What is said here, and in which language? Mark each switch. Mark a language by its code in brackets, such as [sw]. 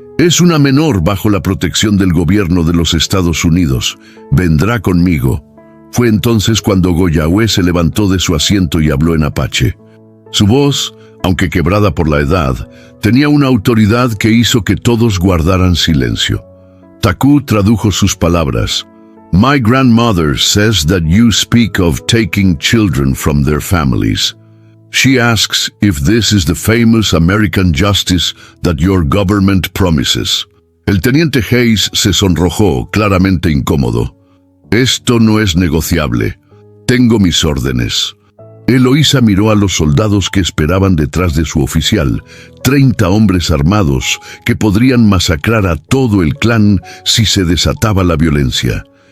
[es] Es una menor bajo la protección del gobierno de los Estados Unidos. Vendrá conmigo». Fue entonces cuando Goyawe se levantó de su asiento y habló en apache. Su voz, aunque quebrada por la edad, tenía una autoridad que hizo que todos guardaran silencio. Taku tradujo sus palabras. [en] «My grandmother says that you speak of taking children from their families. She asks if this is the famous American justice that your government promises». [es] El teniente Hayes se sonrojó, claramente incómodo. «Esto no es negociable. Tengo mis órdenes». Eloísa miró a los soldados que esperaban detrás de su oficial, 30 hombres armados que podrían masacrar a todo el clan si se desataba la violencia.